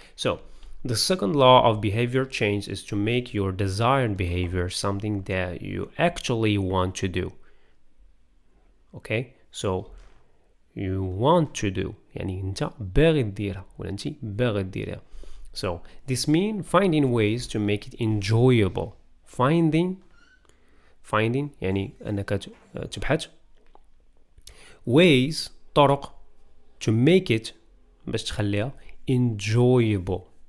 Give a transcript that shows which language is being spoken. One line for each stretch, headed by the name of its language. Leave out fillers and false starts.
English: So the second law of behavior change is to make your desired behavior something that you actually want to do. Okay, so you want to do
Arabic: يعني انت باغي ديرها ولا انت باغي ديرها.
English: So this means finding ways to make it enjoyable. finding
Arabic: يعني انك تبحث ways طرق
English: to make it
Arabic: باش تخليها
English: enjoyable.